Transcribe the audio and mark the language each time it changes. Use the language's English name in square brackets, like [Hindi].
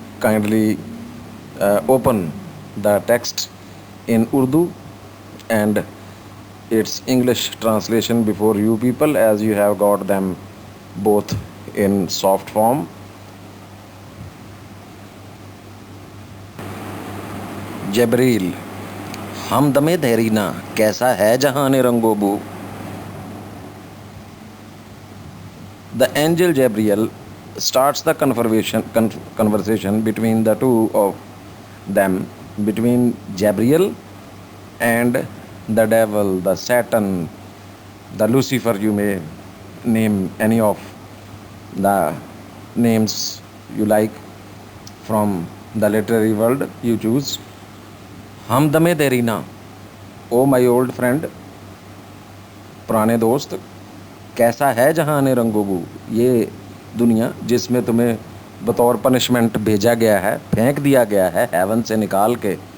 [English] Kindly open the text in Urdu and its English translation before you people, as you have got them both in soft form. [Hindi] जबरील हमदमे देरीना कैसा है जहान रंगोबू. [English] The angel Gabriel starts the conversation between the two of them, between Gabriel and the devil, the Satan, the Lucifer. You may name any of the names you like from the literary world you choose. [Hindi] हमदमे देरीना, [English] oh my old friend, [Hindi] पुराने दोस्त, कैसा है जहान रंगोबू, ये दुनिया जिसमें तुम्हें बतौर पनिशमेंट भेजा गया है, फेंक दिया गया है हेवन से निकाल के